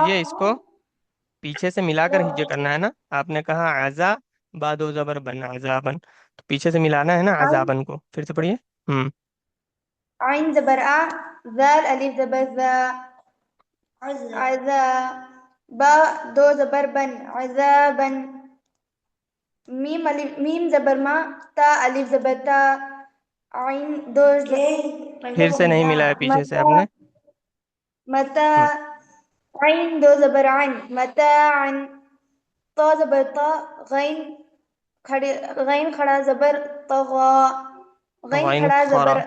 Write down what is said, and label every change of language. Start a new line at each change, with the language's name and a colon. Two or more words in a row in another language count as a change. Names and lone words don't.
Urdu: کیجئے، اس کو پیچھے سے ملا کر ہجے کرنا ہے نا. آپ نے کہا عزا، بعد و زبر بن، عذابن، تو پیچھے سے ملانا ہے نا عذابن کو. پھر سے پڑھیے. عین زبر آ، زال الف زبر ذا، عذا. با دو زبر بن، عذابن. میم الف، میم زبر ما، تا الف زبر تا. عین دو پھر سے نہیں ملا ہے پیچھے سے آپ متا، نے. متا. ہم، عین دو زبر عین، متاعن. تا زبر تا، غین کھڑی، غین کھڑا زبر طغا، غین غین کھڑا زبر خورا.